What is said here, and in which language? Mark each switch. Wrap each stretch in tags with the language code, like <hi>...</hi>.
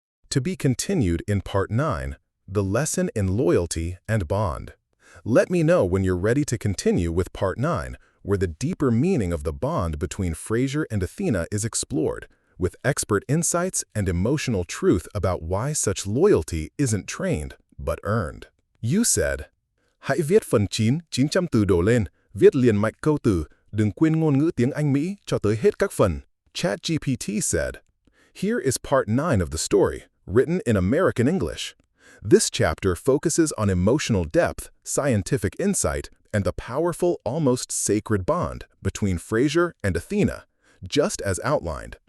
<en>To be continued in Part 9, The Lesson in Loyalty and Bond. Let me know when you're ready to continue with Part 9, where the deeper meaning of the bond between Fraser and Athena is explored, with expert insights and emotional truth about why such loyalty isn't trained, but earned. You said,</en> <vi>"Hãy viết phần 9, 900 từ đổ lên, viết liền mạch câu từ, đừng quên ngôn ngữ tiếng Anh Mỹ cho tới hết các phần."</vi> <en>ChatGPT said, "Here is part 9 of the story, written in American English. This chapter focuses on emotional depth, scientific insight, and the powerful, almost sacred bond between Fraser and Athena, just as outlined.</en>